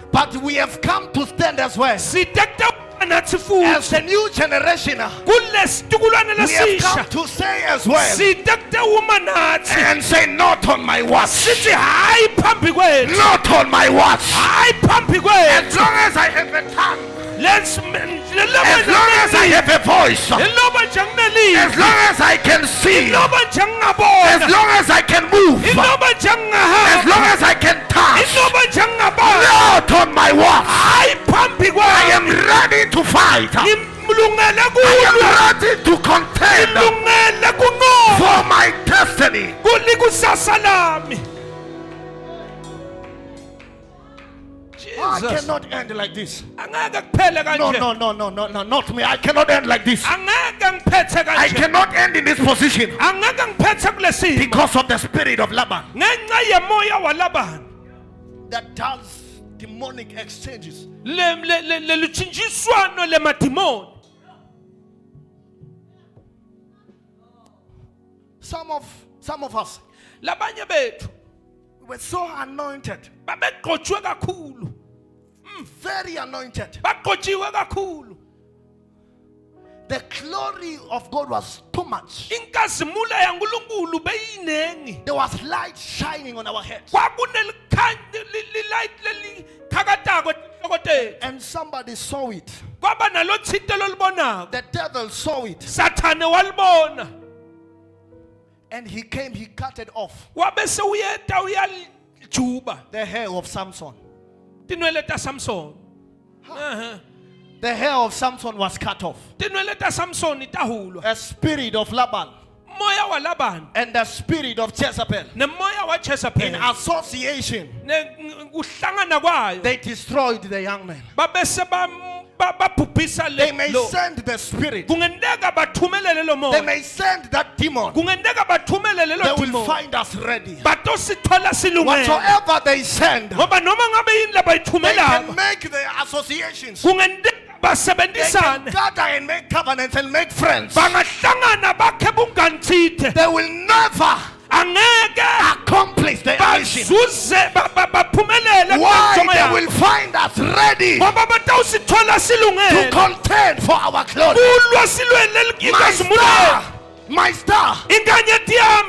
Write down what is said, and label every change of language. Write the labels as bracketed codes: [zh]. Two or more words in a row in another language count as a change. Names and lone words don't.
[en] But we have come to stand as well. [ss] Sitekta nathi [en] As [ss] futhi [en] a new generation, [ss] kulesitukulwane [en] we have come [ss] lesisha. [en] to say as well [ss] Sitekta uma nathi [en] and say, not on my watch. [ss] sithi hayi phambi kwethu. [en] Not on my watch. [ss] Hayi phambi [en] As [ss] kwethu. [en] long as I have a tongue, Let's as long as I have a voice, [ss] Iloba nje [en] as [ss] nginelizwi. [en] long as I can see, [ss] Iloba nje [en] as [ss] ngingabona. [en] long as I can move, [ss] Iloba nje [en] as [ss] ngingahamba. [en] long as I can touch, [ss] Iloba nje ngingabona. [en] not on my watch. [ss] Hayi phambi [en] I am [ss] kwami. [en] ready to fight. I [ss] Ngimlungele [en] am [ss] kulwa. [en] ready to contend [ss] Ngilungele kunqoba. [en] for my destiny. [ss] Kulikusasa lami. [en] I Jesus. cannot end like this. [ss] Angeke kuphele [en] No, [ss] kanje. [en] no, not me. I cannot end like this. [ss] Angeke ngiphethe [en] I [ss] kanje. [en] cannot end in this position [ss] Angeke ngiphethe kulesimo. [en] because of the spirit of Laban [ss] Ngenxa yemoya walabani. [en] that does demonic exchanges. [ss] Lelutshintshiswano lemadimoni. [en] Some of us, [ss] Labanye bethu [en] we were so anointed, [ss] babegqotshwe kakhulu. [en] very anointed. [ss] Bagqotshiwe kakhulu. [en] The glory of God was too much. [ss] Inkazimula yaNkulunkulu beyinengi. [en] There was light shining on our heads. [ss] Kwakunelikhanya light lelikhakatako enhloko tethu. [en] And somebody saw it. [ss] Kwaba nalothinte lolibonako. [en] The devil saw it. [ss] Sathane walibona. [en] And he came, he cut it off. [ss] Wabe sewuyeta uyajuba. [en] The hair of Samson. [ss] Tinwele ta Samson. [en] The hair of Samson was cut off. [ss] Tinwele ta Samson tahulwa. [en] A spirit of Laban [ss] umoya walabani [en] and the spirit of Jezebel [ss] nemoya wa [en] in [ss] Jezebel [en] association, [ss] kuhlangana kwayo [en] they destroyed the young man. [ss] babese babhubhisa [en] They may [ss] lo [en] send the spirit. [ss] kungenteka bathumelele lo [en] They [ss] moya [en] may send that demon. [ss] kungenteka bathumelele [en] They [ss] lo [en] will [ss] demon [en] find us ready. [ss] batosithola silungele [en] Whatsoever they send, [ss] ngoba noma ngabe yini [en] they [ss] labayithumela [en] can make the associations. [ss] kungenteka [en] They can [ss] basebenzisane [en] gather and make covenants and make friends. [ss] bangahlangana bakhe bungantsithe [en] They will never [ss] angeke [en] accomplish their mission. [ss] bazuze baphumelele [en] Why? [ss] kwenjongo [en] They [ss] yabo [en] will find us ready [ss] ngoba batawusithola [en] to [ss] silungele [en] contend for our glory. [ss] kulwa silwele [en] My [ss] inkazimulelo [en] star, my star [ss] inkanyeti yami